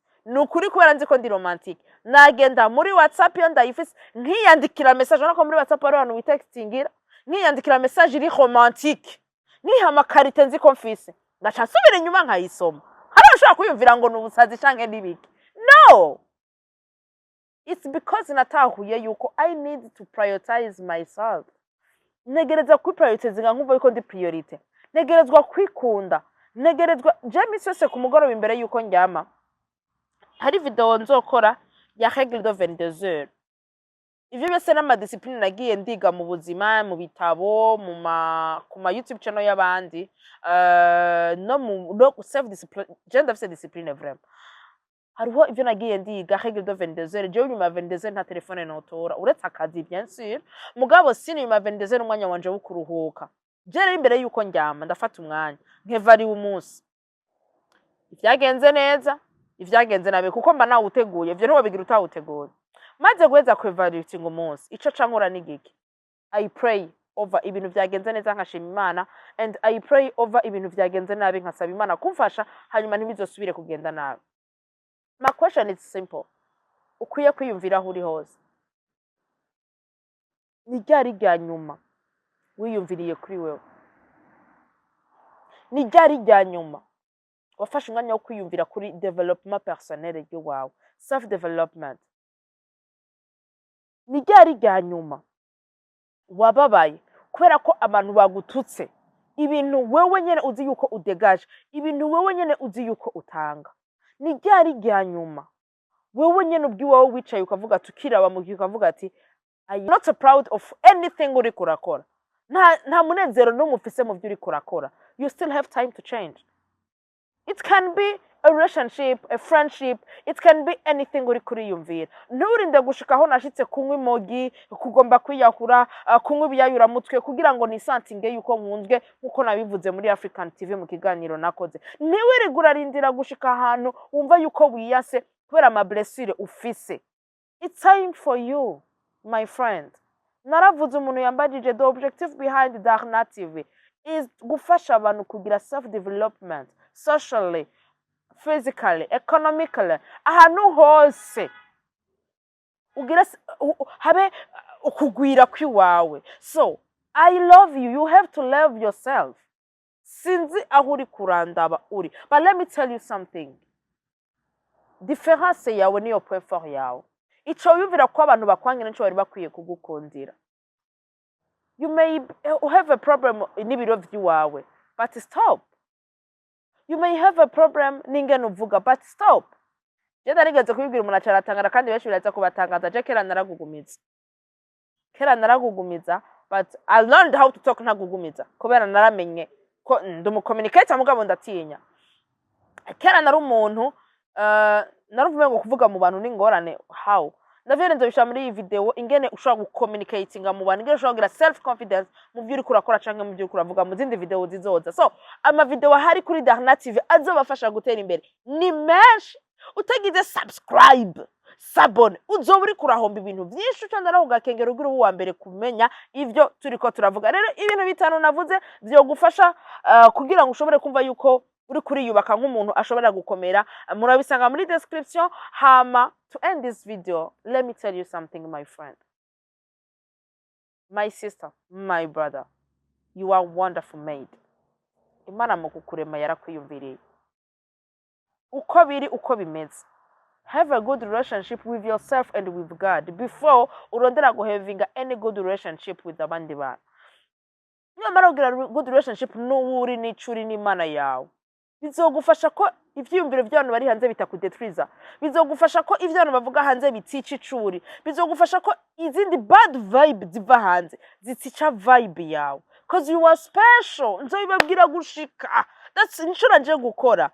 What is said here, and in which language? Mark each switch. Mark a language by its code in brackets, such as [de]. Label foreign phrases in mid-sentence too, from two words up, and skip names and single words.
[rn] Nukuri kubera nzi ko ndi romantique nagenda muri WhatsApp yo ndayifise nkiyandikira message nako muri WhatsApp ari abantu witextingira nkiyandikira message iri romantique nkihama karite nzi ko Mfise ngaca nsubira inyuma nkayisoma. Hari ushaka kuyumvira ngo nubusazi canke nibiki. [en] No, it's because [rn] natahuye yuko [en] I need to prioritize myself. [rn] Negerezwa kwiprioritizinga nkumva yuko ndi priority, negerezwa kwikunda, negerezwa James yose ku mugoroba imbere yuko njyama. Hari video nzokora ya [fr] règle de 22 heures. [rn] Ivyo byose n'ama discipline nagiye ndiga mu buzima, mu bitabo, ku ma [en] YouTube channel [rn] y'abandi, no [en] self discipline, [rn] je ndafise discipline vraiment. hariho ivyo nagiye ndiga [fr] règle de 22h [rn] je nyuma 22h nta telefone notora uretse akazi [fr] bien sûr [rn] mugabo sini nyuma 22h umwanya wanje wo kuruhuka je rero imbere yuko njyama ndafata umwanya nkevari umunsi ivyagenze neza ivyagenze nabe kuko mba nawe uteguye ivyo ntiwo bigira utawuteguye maze guheza kwevaluating umunsi ico cankora n'igiki [en] I pray over [rn] ibintu vyagenze neza nkashima Imana [en] and I pray over [rn] ibintu vyagenze nabi nkasaba Imana kumfasha hanyuma ntibizosubire kugenda nabi. [en] My question is simple. [rn] Ukwiye kwiyumvira aho uri hose. Ni ryari rya nyuma wiyumviriye kuri wewe? Ni ryari rya nyuma wafashe umwanya wo kwiyumvira kuri development personnel y'wawe, [en] self development? [rn] Ni ryari rya nyuma wababaye kubera ko abantu bagututse ibintu wewe nyene uzi yuko udegaje, ibintu wewe nyene uzi yuko utanga? Ni ryari rya nyuma wewe nyene ubwiwawe wicaye ukavuga tukiraba mu gihe ukavuga ati [en] I am not proud of anything [rn] uri kurakora, nta munezero n'umufise mu byo uri kurakora? [en] You still have time to change. It can be a relationship, a friendship, it can be anything [rn] uri kuriyumvira. Nturinde gushikaho nashitse kunywa imogi, kugomba kwiyahura, kunywa ibiyayuramutwe kugira ngo nisantinge yuko nkunzwe nkuko nabivuze muri African TV mu kiganiro nakoze. Ntiwirigura rindira gushika ahantu wumva yuko wiyase kubera ama blessure ufise. [en] It's time for you, my friend. [rn] Naravuze umuntu yambajije [en] the objective behind Ndarira TV is [rn] gufasha abantu kugira [en] self development, socially, physically, economically, [rn] ahantu hose ugira habe ukugwira kwiwawe. [en] So I love you, you have to love yourself. [rn] Sinzi aho uri kurandaba uri, [en] but let me tell you something. [rn] Différence yawe niyo [fr] point fort [rn] yawe. Ico yumvira ko abantu bakwangira nico bari bakwiye kugukundira. [en] You may have a problem [rn] n'ibiro vy'iwawe, [en] but stop. You may have a problem [rn] n'ingene uvuga, [en] but stop. [rn] Je ndarigeze kubibwira umuntu acaratangara kandi benshi biraza kubatangaza. Je kera naragugumiza, [en] but I learned how to talk [rn] ntagugumiza kubera naramenye ko ndumucommunicate mugabo ndatinya. Kera nari umuntu naruvume ngo kuvuga mu bantu n'ingorane. [en] How? [rn] Ndavye nzobisha muri iyi video ingene ushobora gucommunicatinga mu bantu, ingene ushobora kugira [en] self confidence [rn] mu byo uri kurakora canke mu byo uri kuravuga mu zindi video zizoza. So ama video hari kuri Ndarira TV azobafasha gutera imbere ni menshi. Utagize subscribe, sabone, uzoba uri kurahomba ibintu byinshi ucandara ugakengera ugira uwa mbere kumenya ivyo turiko turavuga. Rero ibintu bitanu navuze byo gufasha kugira ngo ushobore kumva yuko uri kuriyubaka nk'umuntu ashobora gukomera. Murabisanga muri description. [en] Hama to end this video, let me tell you something, my friend, my sister, my brother, you are wonderful made. [rn] Imana mu kukurema yarakwiyumviriye uko biri uko bimeze. [en] Have a good relationship with yourself and with God before urondera go having any good relationship with [rn] abandi bantu. Nyamara ugira [en] good relationship [rn] n'uwuri n'icuri n'Imana yawe, bizogufasha ko ivyiyumviro by'abantu bari hanze bitakudetruiza, bizogufasha ko ivyo abantu bavuga hanze bitica icuri, bizogufasha ko izindi [en] bad vibe [rn] ziva hanze zitica vibe yawe, [en] cause you are special. [rn] Nzobibabwira gushika, that's inshura nje gukora.